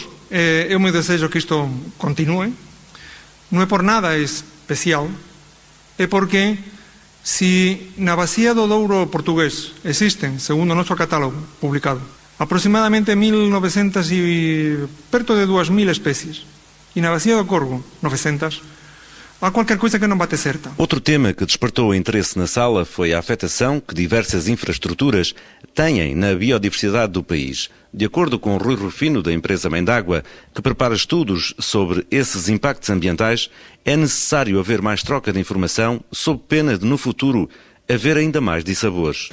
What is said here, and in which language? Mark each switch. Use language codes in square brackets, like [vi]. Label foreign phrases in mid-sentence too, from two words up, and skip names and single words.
[pt] Eu me desejo que isto continue. [gl] Non é por nada especial, é porque se na bacia do Douro portugués existen, segundo o noso catálogo publicado, aproximadamente 1.900 e perto de 2.000 especies, e na bacia do Corgo 900, [pt] há qualquer coisa que não bate certa. Outro tema que despertou interesse na sala foi a afetação que diversas infraestruturas têm na biodiversidade do país. De acordo com Rui Rufino, da empresa Mãe d'Água, que prepara estudos sobre esses impactos ambientais, é necessário haver mais troca de informação, sob pena de, no futuro, haver ainda mais dissabores.